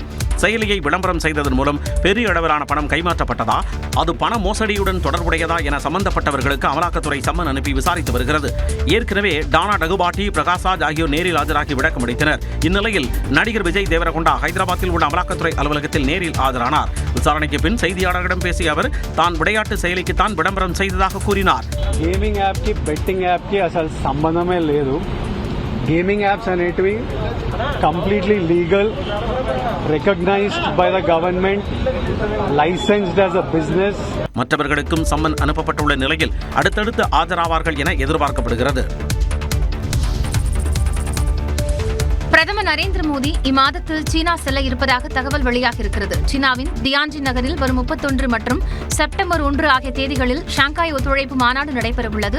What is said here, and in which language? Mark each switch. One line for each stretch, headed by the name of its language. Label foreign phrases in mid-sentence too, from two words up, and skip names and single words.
Tamil: செயலியை விளம்பரம் செய்ததன் மூலம் பெரிய அளவிலான பணம் கைமாற்றப்பட்டதா, அது பண மோசடியுடன் தொடர்புடையதா என சம்பந்தப்பட்டவர்களுக்கு அமலாக்கத்துறை சம்மன் அனுப்பி விசாரித்து வருகிறது. ஏற்கனவே டானா டகுபாட்டி, பிரகாஷ்ராஜ் ஆகியோர் நேரில் ஆஜராகி விளக்கம் அளித்தனர். இந்நிலையில் நடிகர் விஜய் தேவரகொண்டா ஹைதராபாத்தில் உள்ள அமலாக்கத்துறை அலுவலகத்தில் நேரில் ஆஜரானார். விசாரணைக்கு பின் செய்தியாளர்களிடம் பேசிய அவர் தான் விளையாட்டு செயலிக்கு தான் விளம்பரம் செய்ததாக கூறினார்.
English: gaming app
Telugu: కి
English: betting app
Telugu: కి అసలు సంబంధమే లేదు.
English: gaming apps అనేటివి completely legal, recognized by the government, licensed as a business.
Tamil: மற்றவர்களுக்கும் சம்மன் அனுப்பப்பட்டுள்ள நிலையில் அடுத்தடுத்து ஆஜராவார்கள் என எதிர்பார்க்கப்படுகிறது. பிரதமர் நரேந்திர மோடி இம்மாதத்தில் சீனா செல்ல இருப்பதாக தகவல் வெளியாகியிருக்கிறது. சீனாவின் தியான்ஜின் நகரில் வரும் 31 மற்றும் செப்டம்பர் 1 ஆகிய தேதிகளில் ஷாங்காய் ஒத்துழைப்பு மாநாடு நடைபெறவுள்ளது.